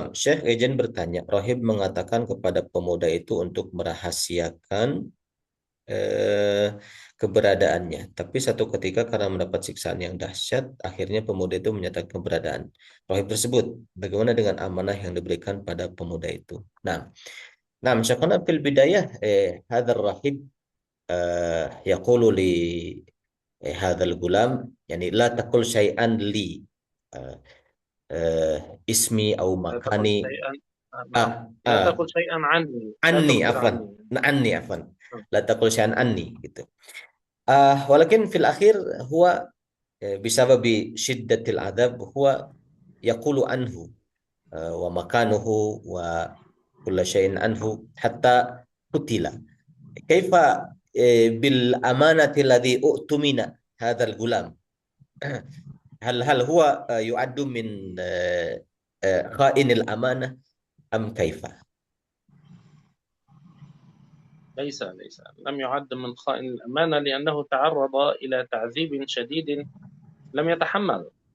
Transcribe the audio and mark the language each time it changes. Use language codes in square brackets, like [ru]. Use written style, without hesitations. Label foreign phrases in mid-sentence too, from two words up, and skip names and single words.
[id] Syekh Ejen bertanya, Rohib mengatakan kepada pemuda itu untuk merahasiakan eh, keberadaannya. Tapi satu ketika karena mendapat siksaan yang dahsyat, akhirnya pemuda itu menyatakan keberadaan rahib tersebut. Bagaimana dengan amanah yang diberikan pada pemuda itu? Nah, misalkan [ar] في البداية، هذا الراهب يقول لهذا الغلام، يعني لا تقل شيئا لي، eh، eh، اسمي أو لا makani, تقل شيئا. ah, نعم لا ah, تقل شيئا عني، لا anni تخبر afan, عني. nah عني عفوا, نعم. لا تقل شيئا عني gitu. ولكن في الآخر هو بسبب شدة العذاب هو يقول عنه ومكانه وكل شيء عنه حتى قتل. كيف بالأمانة الذي أوتمن هذا الغلام? هل هو يعد من خائن الأمانة أم كيف? ليس لم يعد من خائن الأمانة لأنه تعرض إلى تعذيب شديد لم يتحمل.